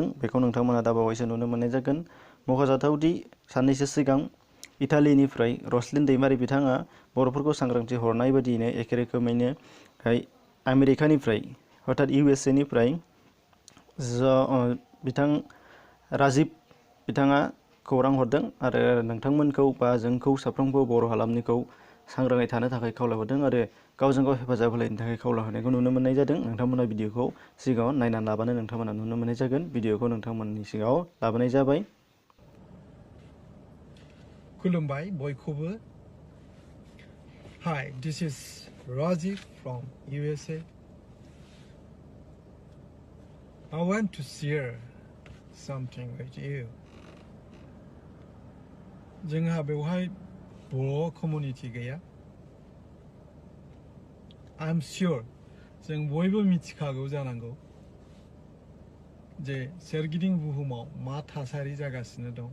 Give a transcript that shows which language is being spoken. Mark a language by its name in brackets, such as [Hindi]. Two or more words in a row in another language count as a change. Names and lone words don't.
[Bodo] बेखौ नोंथांमोनहा दा बावैसो नुनो मोननाय जागोन। मख'जाथावदि साननैसो सिगां इटालीनिफ्राय रसलिन दैमारि बिथाङा बर'फोरखौ सांग्रांथि हरनाय बायदियैनो एखे रोखोमैनो आमेरिकानिफ्राय अर्थात USA निफ्राय बिथां राजिब बिथाङा खौरां हरदों आरो नोंथांमोनखौ बा जोंखौ साफ्रोमबो बर' हालामनिखौ सांग्राङै थानो थाखाय खावलायहरदों आरो गावजों गाव हेफाजाब होलायनो थाखाय खावलायहरनायखौ नुनो मोननाय जादों। नोंथांमोना भिडिअखौ सिगाङाव नायनानै लाबानो नोंथांमोना नुनो मोननाय जागोन। भिडिअखौ नोंथांमोननि सिगाङाव लाबोनाय जाबाय। खुलुमबाय बयखौबो। [English] Hi, this is Rajiv from USA. I want to share something with you. [Bodo] जोंहा बेवहाय बर' कमिउनिटि गैया। [English] I'm sure [Bodo] जों बयबो मिथिखागौ जानांगौ जे सोरगिदिं बुहुमाव मा थासारि जागासिनो दं।